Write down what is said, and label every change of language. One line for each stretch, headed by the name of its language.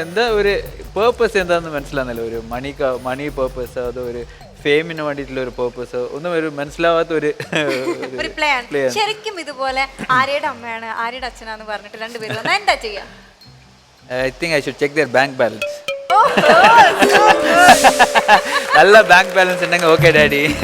Malayalam: എന്താ ഒരു പേർപ്പസ് എന്താന്ന് മനസ്സിലാകുന്നല്ലോ. ഒരു മണി പേർപ്പസ്, അതോ ഒരു ഫെയിമിന് വേണ്ടിയിട്ടുള്ള ഒരു പേർപ്പസ്, ഒന്നും ഒരു മനസ്സിലാവാത്ത ഒരു പ്ലാൻ. ശരിക്കും ഇതുപോലെ ആര്യയുടെ അമ്മയാണ് ആര്യയുടെ അച്ഛനാന്ന് പറഞ്ഞിട്ട് രണ്ടുപേരും വന്നാൽ എന്താ ചെയ്യാ?
English: I think I should check their bank balance.
Malayalam: നല്ല ബാങ്ക് ബാലൻസ് ഉണ്ടെങ്കിൽ ഓക്കെ ഡാഡി.